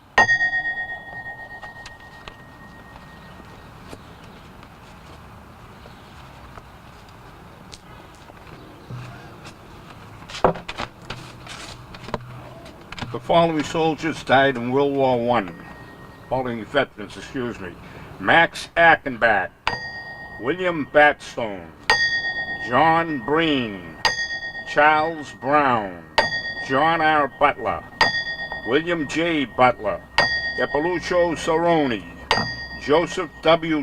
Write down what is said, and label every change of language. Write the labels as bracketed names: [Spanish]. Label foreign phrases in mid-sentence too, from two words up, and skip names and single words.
[English] The following soldiers died in World War I. Following veterans, excuse me. Max Achenbach, William Batstone, John Breen, Charles Brown, John R. Butler, William J. Butler, Epolucho Cerrone, Joseph W.